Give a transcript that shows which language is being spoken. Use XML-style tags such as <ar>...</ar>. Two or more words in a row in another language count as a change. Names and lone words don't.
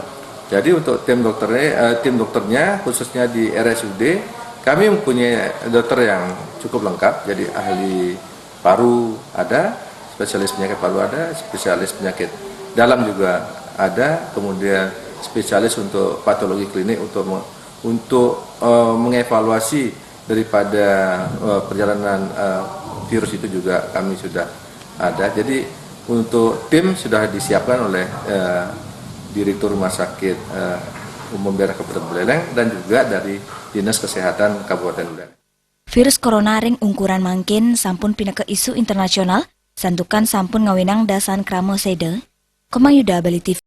<id>Jadi untuk tim dokternya khususnya di RSUD kami mempunyai dokter yang cukup lengkap, jadi ahli paru ada, spesialis penyakit paru ada, spesialis penyakit dalam juga ada, kemudian spesialis untuk patologi klinik untuk mengevaluasi daripada perjalanan virus itu juga kami sudah ada. Jadi untuk tim sudah disiapkan oleh Direktur Rumah Sakit Umum Daerah Kabupaten Buleleng dan juga dari Dinas Kesehatan Kabupaten Buleleng.</id> <ban>Virus corona ring ungkuran mangkin sampun</ban> <id>pindah ke isu internasional,</id> <ban>santukan sampun ngawinang dasan kramo sede. Komang Yuda Bali TV.</ban>